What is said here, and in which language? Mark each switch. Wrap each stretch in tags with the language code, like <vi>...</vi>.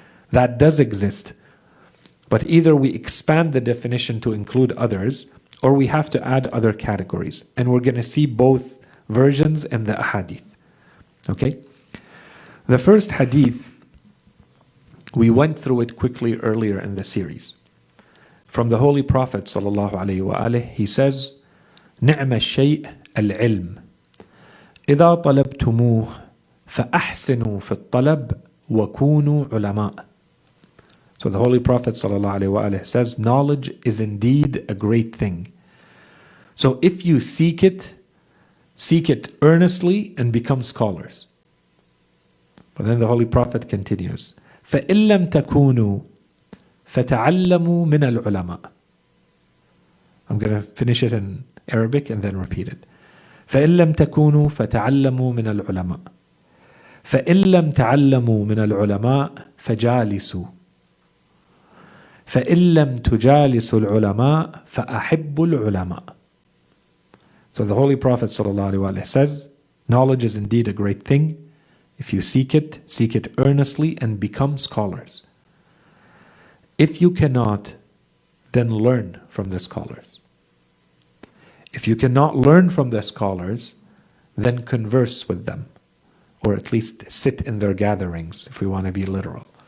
<en>That does exist. But either we expand the definition to include others, or we have to add other categories. And we're going to see both versions in the hadith. Okay? The first hadith, we went through it quickly earlier in the series. From the Holy Prophet ﷺ, he says,</en> <ar>نعم الشيء العلم إذا طلبتموه فأحسنوا في الطلب وكونوا علماء.</ar> <en>So the Holy Prophet ﷺ says, knowledge is indeed a great thing. So if you seek it earnestly and become scholars. But then the Holy Prophet continues,</en> <ar>فإن لم تكونوا فتعلموا من العلماء.</ar> <en>I'm going to finish it in Arabic and then repeat it.</en> <ar>فإن لم تكونوا فتعلموا من العلماء فإن لم تعلموا من العلماء فجالسوا فإن لم تجالسوا العلماء فأحبوا العلماء.</ar> <en>So the Holy Prophet ﷺ says, knowledge is indeed a great thing. If you seek it earnestly and become scholars. If you cannot, then learn from the scholars. If you cannot learn from the scholars, then converse with them, or at least sit in their gatherings, if we want to be literal.</en>